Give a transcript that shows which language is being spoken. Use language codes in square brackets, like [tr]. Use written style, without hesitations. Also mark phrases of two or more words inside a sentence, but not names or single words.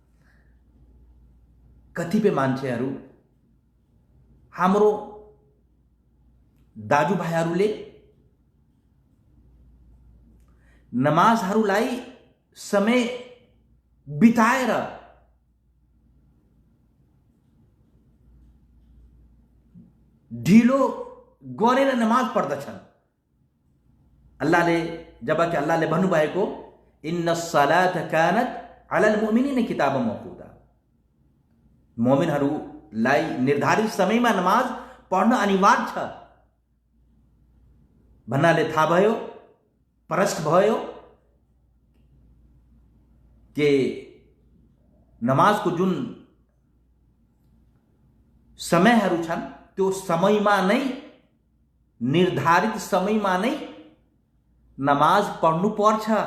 [ne] कतिपय मान्छेहरू, हाम्रो दाजुभाइहरूले नमाजहरूलाई समय बिताएर ढिलो गरेर नमाज पढ्दछन्। जबकि अल्लाहले भन्नुभएको [ar] إن الصلاة كانت على المؤمنين كتابا موقوتا. [ne] मोमिनहरूलाई निर्धारित समयमा नमाज पढ्न अनिवार्य छ भन्नाले थाहा भयो, प्रष्ट भयो कि नमाजको जुन समयहरू छन् त्यो समयमा नै, निर्धारित समयमा नै नमाज पढ्नु पर्छ।